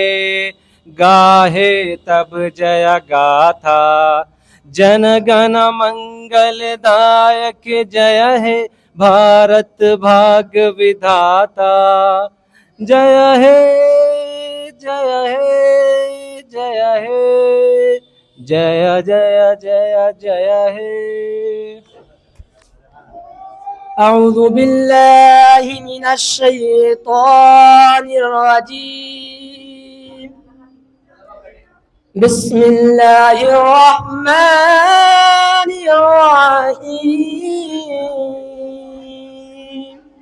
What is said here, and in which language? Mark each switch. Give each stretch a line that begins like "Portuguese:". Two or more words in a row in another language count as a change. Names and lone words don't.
Bangla: গাহে তব জয় গাথা জন গণ মঙ্গল দায়ক জয় হে ভারত ভাগ্য বিধাতা। জয় হে জয় হে জয় হে জয় জয় জয় জয় হে।
Arabic: أعوذ بالله من الشيطان الرجيم. بسم الله الرحمن الرحيم.